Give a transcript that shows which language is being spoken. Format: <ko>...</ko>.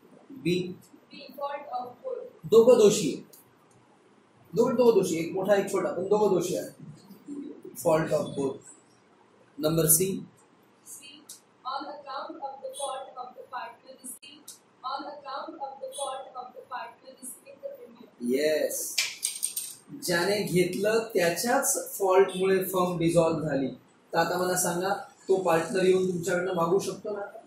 <mr>बी, दोघं दोषी आहे, दोघं दोषी, एक मोठा एक छोटा पण दोघं दोषी आहे.</mr> <en>Fault of both. Number C, On account of the fault of the partner received, on account of the fault of the partner receiving the premium.</en> <mr>Yes, ज्याने घेतलं त्याच्याच फॉल्टमुळे फर्म डिसॉल्व्ह झाली. तर आता मला सांगा, तो पार्टनर येऊन तुमच्याकडनं मागू शकतो ना.</mr>